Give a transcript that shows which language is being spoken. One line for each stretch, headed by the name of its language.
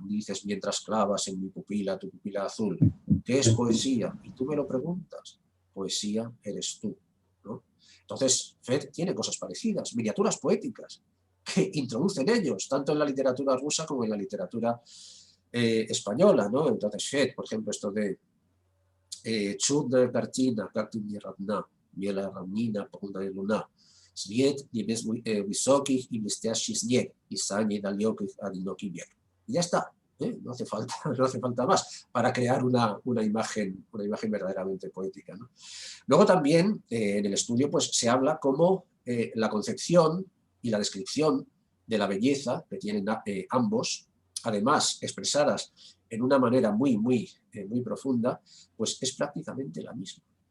Spanish: Dices mientras clavas en mi pupila tu pupila azul. ¿Qué es poesía? Y tú me lo preguntas. Poesía eres tú, ¿no? Entonces, Fed tiene cosas parecidas, miniaturas poéticas, que introducen ellos, tanto en la literatura rusa como en la literatura española, ¿no? Entonces, Fed, por ejemplo, esto de
Russian: Чудная картина, как ты мне родна, белая равнина, полная луна, свет небес высоких и блестящий снег, и сани далеких одинокий бег.
Spanish: Y ya está, ¿eh? No hace falta, no hace falta más para crear una imagen verdaderamente poética, ¿no? Luego también en el estudio pues, se habla cómo la concepción y la descripción de la belleza que tienen ambos, además expresadas en una manera muy profunda, pues es prácticamente la misma.